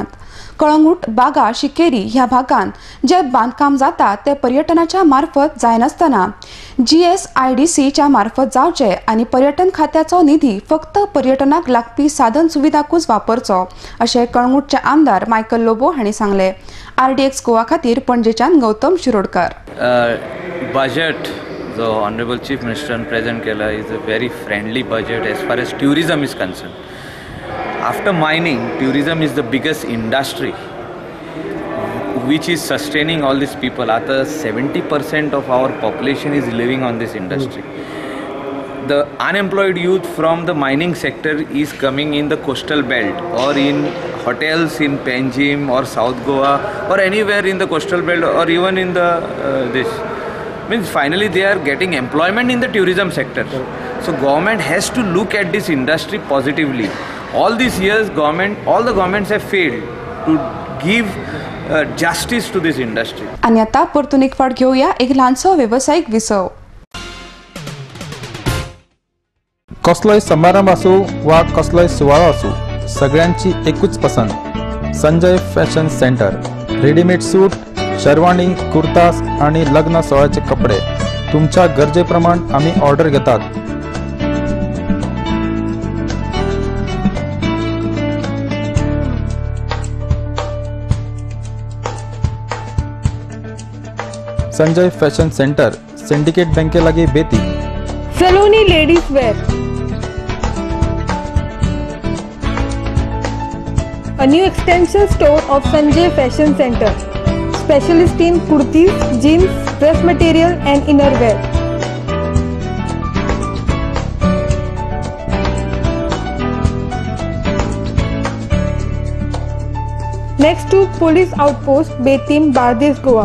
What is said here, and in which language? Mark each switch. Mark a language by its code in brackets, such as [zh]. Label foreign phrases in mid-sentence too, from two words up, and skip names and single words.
[kok] कळंगूट बागा शिकेरी ह्या भागांत जे बांदकाम जाता ते पर्यटनाच्या मार्फत जायनासतना GSIDCच्या मार्फत जावचे आनी पर्यटन खात्याचो निधी फक्त पर्यटनाक लागपी साधन सुविधाकूच वापरचो अशें कळंगूटचे आमदार मायकल लोबो हांणी सांगले. RDX गोवा खातीर पणजेच्यान गौतम शिरोडकर. [en] बजेट जो Honourable Chief मिनिस्टरान प्रेजेंट केला is a very friendly budget as far as tourism is concern. After mining, tourism is the biggest industry which is sustaining all these people. After 70% of our population is living on this industry. The unemployed youth from the mining sector is coming in the coastal belt or in hotels in Panjim or South Goa or anywhere in the coastal belt or even in the this. Means finally they are getting employment in the tourism sector. So government has to look at this industry positively. All these years all the governments have failed to give justice to this industry. [kok] आणि आता परतून एक फावट घेऊया एक ल्हानसो व्यावसायिक विसव. कसलोय समारंभ आसूं वा कसलोय सुवाळो आसूं सगळ्यांची एकूच पसंत संजय फॅशन सेंटर. [en] readymade suit [kok] शेरवानी कुर्तास आणि लग्न सोहळ्याचे कपडे तुमच्या गरजेप्रमाण आम्ही ऑर्डर घेतात. संजय फैशन सेंटर सिंडिकेट बैंक के लगे बेती. [en] सलोनी लेडीज वेयर, a new extension store of Sanjay Fashion Center, specialist in kurtis, jeans, dress material and innerwear. Next to Police Outpost, Betim, Bardes, Goa.